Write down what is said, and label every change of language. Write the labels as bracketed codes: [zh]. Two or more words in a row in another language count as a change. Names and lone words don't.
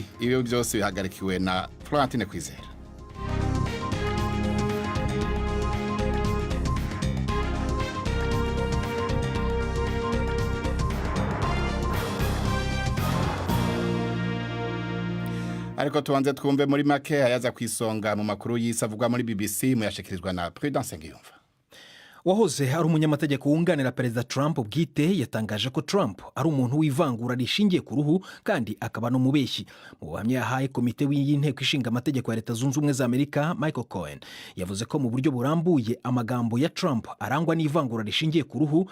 [rw] Ibyo byose bihagarikiwe na Florentine Kwizera. Ariko tubanze twumve muri make ayaza kwisonga mu makuru y'isavugwa muri BBC muyashikirizwa na Prudence Ngiyumva. Wahoze ari umunyamategeko wunganira Perezida Trump bwite yatangaje ko Trump ari umuntu w'ivangura rishingiye ku ruhu kandi akaba no mubeshyi. Mu buhamya yahaye komite y'inteko ishinga amategeko ya Leta Zunze Ubumwe za Amerika, Michael Cohen yavuze ko mu buryo burambuye amagambo ya Trump arangwa n'ivangura rishingiye ku ruhu.